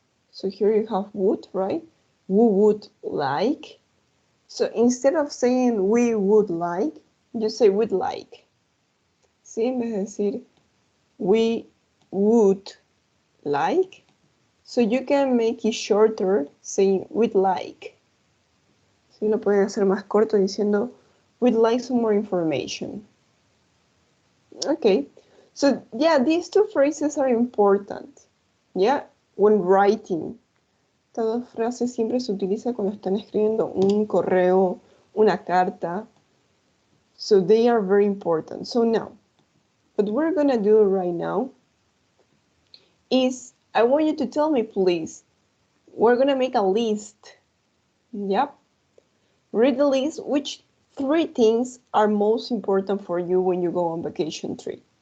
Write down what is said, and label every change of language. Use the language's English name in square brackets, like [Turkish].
[English] So here you have would, right? We would like. So instead of saying we would like, you say would like. [Spanish] ¿Sí? En vez de decir [English] we would like. So you can make it shorter saying we'd like. [Spanish] ¿Sí? Lo pueden hacer más corto diciendo [English] we'd like some more information. Okay. So yeah, these two phrases are important. Yeah, when writing. [Spanish] Esta frase siempre se utiliza cuando están escribiendo un correo, una carta. [English] So they are very important. So now, what we're gonna do right now is, I want you to tell me, please, we're gonna make a list. Yep. read the list. Which 3 things are most important for you when you go on vacation trip?